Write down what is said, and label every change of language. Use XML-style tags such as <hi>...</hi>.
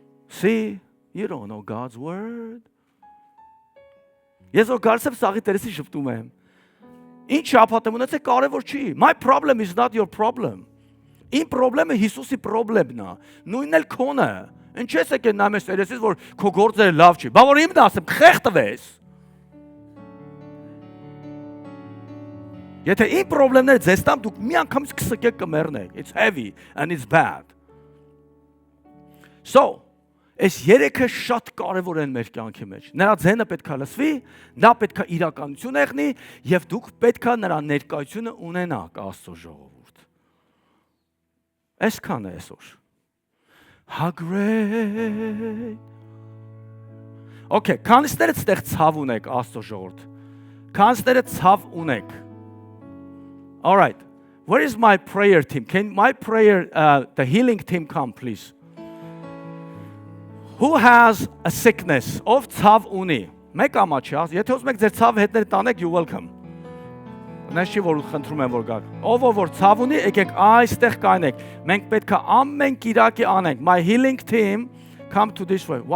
<en>See, you don't know God's word.</en> <hy>Ես որ գալիս եմ սաղի տերեսի շպտում եմ, ինչ շաբաթ եմ ունեցել կարևոր չի,</hy> <en>my problem is not your problem.</en> <hy>Իմ պրոբլեմը Հիսուսի պրոբլեմն է, նույնն էլ քոնը, ինչ ես եկել նայում ես երեսից, որ քո գործերը լավ չի, բա որ իմն ասեմ, խեղդվես։ Եթե իմ պրոբլեմները ձեզ տամ, դուք մի անգամից կսկեք կմեռնեք,</hy> <en>it's heavy and it's bad.</en> <hy>So, այս երեքը շատ կարևոր են մեր կյանքի մեջ, նրա ձենը պետք է լսվի, նա պետք է իրականություն եղնի և դուք պետք է նրա ներկայությունը ունենաք Աստծո ժողովուրդ։ Այսքան է այսօր։</hy> <en>How great.</en> <hy>Okay, քանիսներդ ստեղ ցավ ունեք Աստծո ժողովուրդ։ Քանիսներդ ցավ ունեք։</hy> <en>All right. Where is my prayer team? Can my the healing team come please? Who has a sickness?</en> <hy>Ով ցավ ունի։ Մեկ ամաչի, եթե ուզում եք ձեր ցավը հետները տանեք,</hy> <en>you welcome։</en> <hy>Նես չի որ խնդրում եմ որ գաք։ Ով որ ցավ ունի, եկեք այստեղ կայնեք։ Մենք պետք է ամեն կիրակի անենք։</hy> <en>My healing team come to this way.</en>